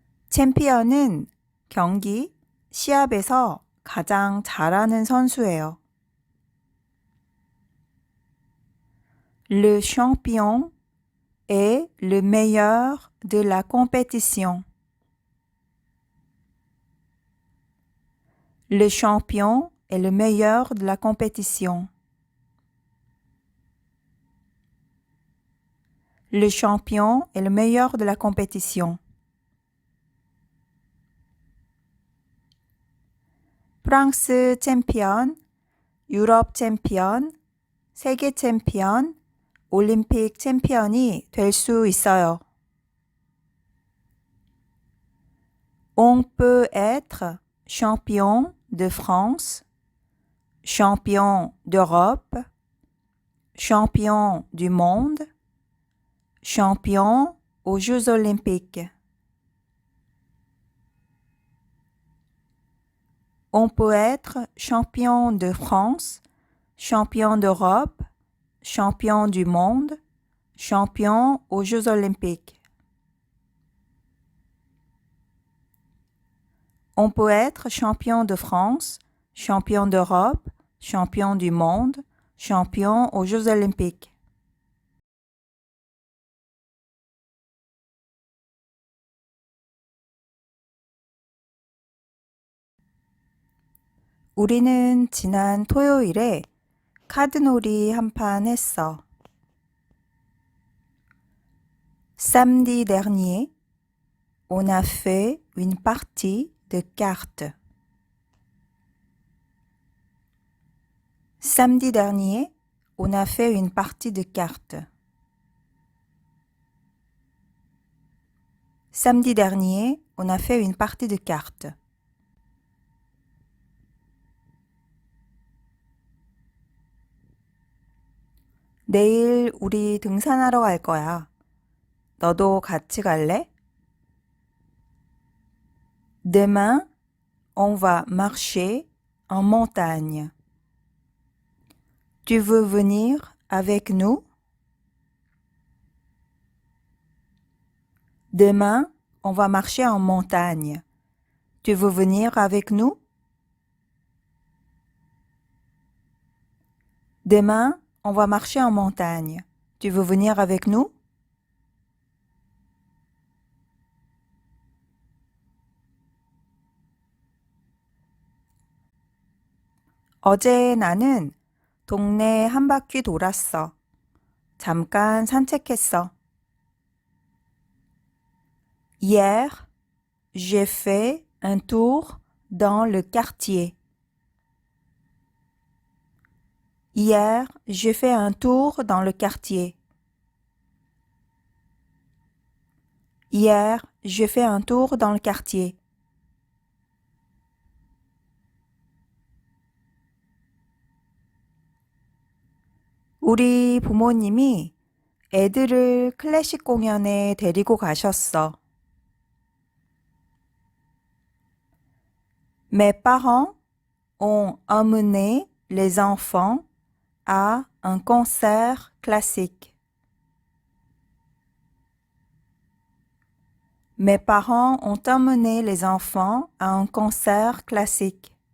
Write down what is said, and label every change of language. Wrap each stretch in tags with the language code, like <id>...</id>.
<ko>챔피언은 경기, 시합에서 가장 잘하는 선수예요.</ko> <fr>Le champion est le meilleur de la compétition. Le champion est le meilleur de la compétition. Le champion est le meilleur de la compétition.</fr> <ko>프랑스 챔피언, 유럽 챔피언, 세계 챔피언, 올림픽 챔피언이 될 수 있어요.</ko> <fr>On peut être champion de France, champion d'Europe, champion du monde, champion aux Jeux olympiques. On peut être champion de France, champion d'Europe, champion du monde, champion aux Jeux olympiques. On peut être champion de France, champion d'Europe, champion du monde, champion aux Jeux olympiques.</fr> <ko>우리는 지난 토요일에 카드놀이 한 판 했어.</ko> <fr>Samedi dernier, on a fait une partie de cartes. Samedi dernier, on a fait une partie de cartes. Samedi dernier, on a fait une partie de cartes.</fr> <ko>내일 우리 등산하러 갈 거야. 너도 같이 갈래?</ko> <fr>Demain, on va marcher en montagne. Tu veux venir avec nous? Demain, on va marcher en montagne. Tu veux venir avec nous? Demain, on va marcher en montagne. Tu veux venir avec nous?</fr> <ko>어제 나는 동네 한 바퀴 돌았어. 잠깐 산책했어.</ko> <fr>Hier, j'ai fait un tour dans le quartier. Hier, j'ai fait un tour dans le quartier. Hier, j'ai fait un tour dans le quartier.</fr> <ko>우리 부모님이 애들을 클래식 공연에 데리고 가셨어.</ko> <fr>Mes parents ont emmené les enfants à un concert classique. Mes parents ont emmené les enfants à un concert classique.</fr>